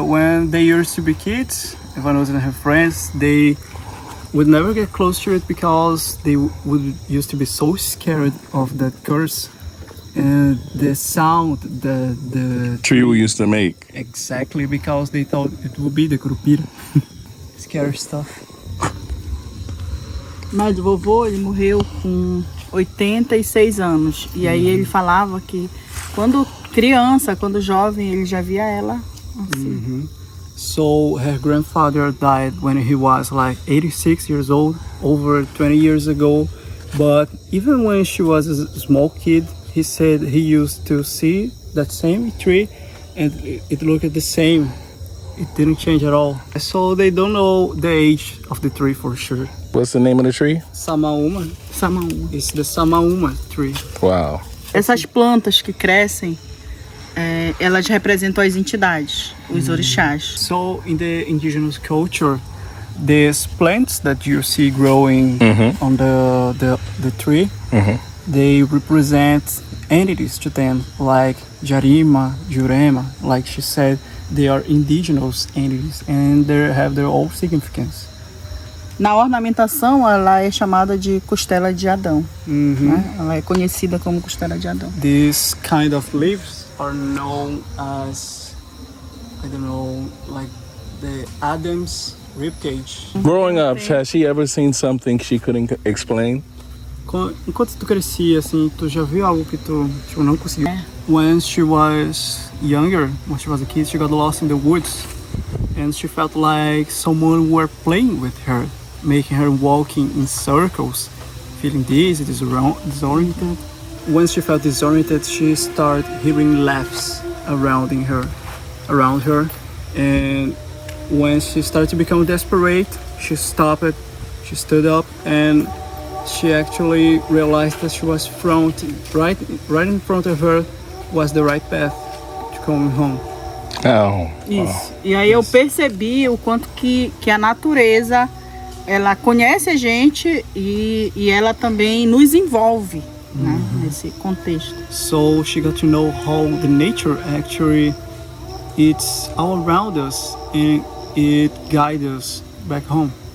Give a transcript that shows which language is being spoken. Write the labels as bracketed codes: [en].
[en] When they used to be kids, Vanusa and her friends, they would never get close to it because they would used to be so scared of that curse. And the sound, the Tree we used to make. Exactly, because they thought it would be the Curupira. Scary stuff. [pt] Mas o vovô, ele morreu com 86 anos. E aí ele falava que quando criança, quando jovem, ele já via ela assim. [en] So her grandfather died when he was like 86 years old, over 20 years ago. But even when she was a small kid, he said he used to see that same tree and it looked the same. It didn't change at all. So they don't know the age of the tree for sure. What's the name of the tree? Samaúma. Samaúma. It's the Samaúma tree. Wow. [pt] Essas plantas que crescem, elas representam as entidades, os orixás. [en] So in the indigenous culture, these plants that you see growing on the tree, they represent entities to them, like Jarima, Jurema, like she said, they are indigenous entities and they have their own significance. [pt] Na ornamentação, ela é chamada de costela de Adão. Né? Ela é conhecida como costela de Adão. [en] These kind of leaves are known as, I don't know, like the Adam's ribcage. Growing up, has she ever seen something she couldn't explain? [pt] Enquanto tu crescia, assim, tu já viu algo que tu tipo, não conseguiu? [en] When she was younger, when she was a kid, she got lost in the woods and she felt like someone were playing with her, making her walking in circles, feeling dizzy, disoriented. When she felt disoriented, she started hearing laughs around her, and when she started to become desperate, she stopped, she stood up, and she actually realized that she was right in front of her was the right path to coming home. Oh. [pt] Isso. E aí eu percebi o quanto que a natureza, ela conhece a gente e ela também nos envolve, né, nesse contexto. [en] So she got to know how the nature actually it's all around us and it guides us back home.